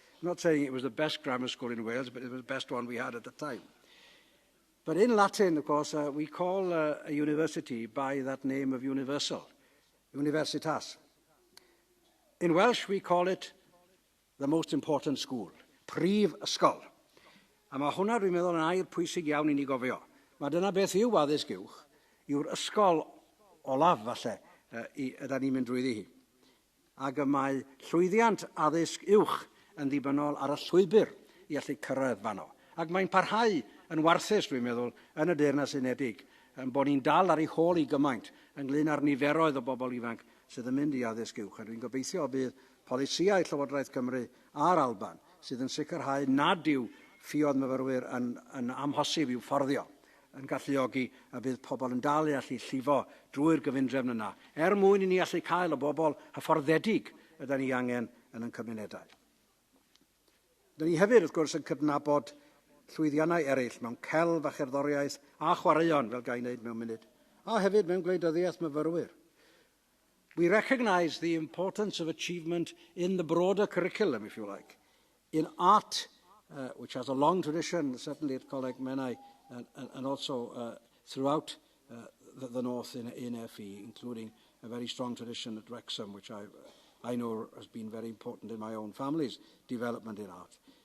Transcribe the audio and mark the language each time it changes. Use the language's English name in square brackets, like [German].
[English] I'm not saying it was the best grammar school in Wales, but it was the best one we had at the time. But in Latin, of course, we call a university by that name of universal, universitas. In Welsh, we call it the most important school, prif ysgol. [Welsh] A mae hwnna, dwi'n meddwl, yn air pwysig iawn I ni gofio. Mae dyna beth yw addysg uwch, yw'r ysgol olaf, falle, yda ni'n mynd drwyddi hi. Ac mae llwyddiant addysg uwch yn ddibynnol ar y llwybr I allu cyrraedd fanno. Ac mae'n parhau yn warthus, dwi'n meddwl, yn y Deyrnas Unedig, bod ni'n dal ar ei hôl I gymaint ynglyn â'r niferoedd o bobl ifanc sydd yn mynd I addysg uwch. A dwi'n gobeithio bydd polisiau Llywodraeth Cymru a'r Alban sydd yn sicrhau nad yw ffïoedd myfyrwyr yn amhosib i'w fforddio yn galluogi a bydd pobl yn dal I allu llifo drwy'r gyfundrefn yna, mwyn I ni allu cael y bobl hyfforddedig ydym ni angen yn ein cymunedau. Dyn ni hefyd, wrth gwrs, yn cydnabod llwyddiannau eraill mewn celf a cherddoriaeth a chwaraeon, fel gai wneud mewn munud, a hefyd mewn gwleidyddiaeth myfyrwyr. [English] We recognise the importance of achievement in the broader curriculum, if you like, in art, which has a long tradition, certainly at Coleg Menai, and also throughout the north in FE, including a very strong tradition at Wrexham, which I know has been very important in my own family's development in art.